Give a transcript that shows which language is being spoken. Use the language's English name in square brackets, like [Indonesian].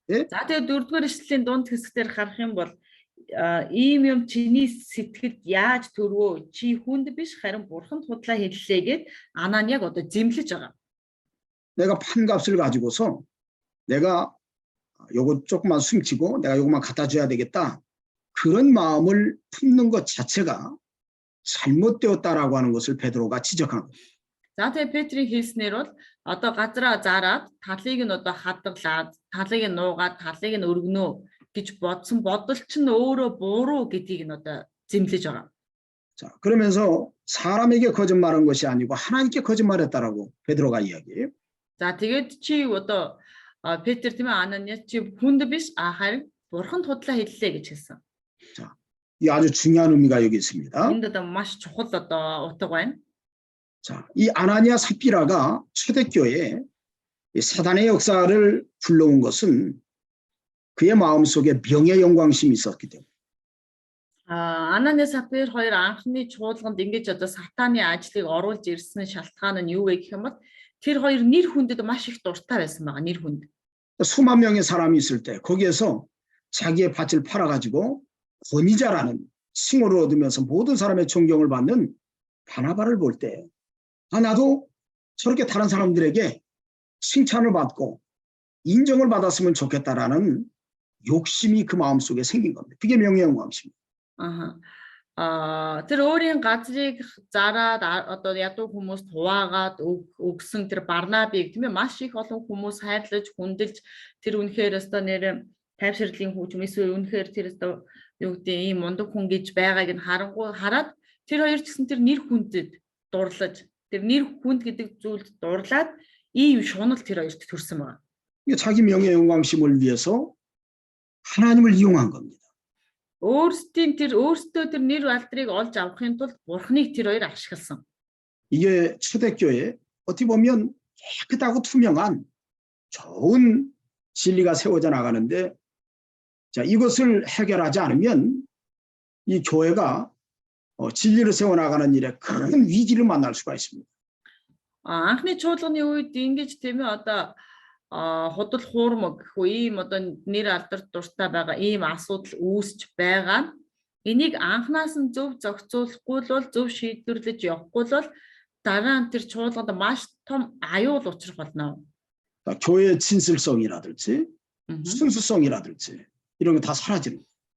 [Mongolian] За тэгээд 4-р эшлэлийн дунд хэсгээр харах юм бол ийм юм чиний сэтгэлд яаж төрвөө? Чи хүнд биш харин бурханд худлаа хэллээ гэд Ананияг одоо зэмлэж байгаа. [Korean] 내가 판값을 가지고서 내가 요거 조금만 숨기고 내가 요것만 갖다 줘야 되겠다. 그런 마음을 품는 것 자체가 잘못되었다라고 하는 것을 베드로가 지적한 거예요. [Mongolian] За тэгээд Петрийн хэлснээр бол одоо газраа зараад талыг нь одоо хадгалаад талыг нь нуугаад талыг нь өргөнөө гэж бодсон бодол чинь өөрөө буруу гэдгийг нь одоо зэмлэж байгаа. [Korean] 자, 그러면서 사람에게 거짓말한 것이 아니고 하나님께 거짓말했다라고 베드로가 이야기해요. [Mongolian] За тэгээд чи одоо Петр тийм ээ Ананияс чи хүнд биш харин бурханд худлаа хэллээ гэж хэлсэн. [Korean] 자, 이 아주 중요한 의미가 여기 있습니다. [Mongolian] Энд одоо маш чухал одоо утга байна. [Korean] 자, 이 아나니아 삽비라가 초대교회에 이 사단의 역사를 불러온 것은 그의 마음속에 명예 영광심이 있었기 때문에. [Mongolian] Ананияс Сапфир хоёр анхны чуулганд ингэж одоо сатаны ажлыг оруулж ирсэн шалтгаан нь юу вэ гэх юм бол тэр хоёр нэр хүндэд маш их дуртай байсан байгаа нэр хүнд. [Korean] 수만 명의 사람이 있을 때 거기에서 자기의 밭을 팔아가지고 권위자라는 칭호를 얻으면서 모든 사람의 존경을 받는 바나바를 볼 때 나도 저렇게 다른 사람들에게 칭찬을 받고 인정을 받았으면 좋겠다라는 욕심이 그 마음속에 생긴 겁니다. 그게 명예영광심입니다. [Mongolian] Тэр өөрийн газрыг зараад одоо ядуу хүмүүс хуваагаад өгсөн тэр Барнабыг тийм ээ маш их олон хүмүүс хайрлаж хүндэлж тэр үнэхээр өстой нэр тайвширлын хүүч эсвэл үнэхээр тэр өстой юу гэдэг ийм мундаг хүн гэж байгааг нь хараад тэр хоёр ч гэсэн тэр нэр хүндэд дурлаж тэр нэр хүнд гэдэг зүйлд дурлаад ийм шунал тэр хоёрт төрсэн байна. [Korean] 이게 자기 명예영광심을 위해서 하나님을 이용한 겁니다. [Mongolian] өөртөө тэр нэр алдрыг олж авахын тулд бурхныг тэр хоёр ашигласан. [Korean] 이게 초대교회 어떻게 보면 깨끗하고 투명한 좋은 진리가 세워져 나가는데 자, 이것을 해결하지 않으면 이 교회가 진리를 세워나가는 일에 큰 위기를 만날 수가 있습니다. [Mongolian] Анхны чуулганы үед ингэж тийм ээ одоо худал хуурмаг гэхүү ийм одоо нэр алдарт дуртай байгаа ийм асуудал үүсч байгаа. Энийг анхнаас нь зөв зохицуулахгүй бол зөв шийдвэрлэж явахгүй бол дараа нь тэр чуулганд маш том аюул учрах болно. [Korean] 교회의 진실성이라든지 순수성이라든지 이런 거 다 사라지는 거예요.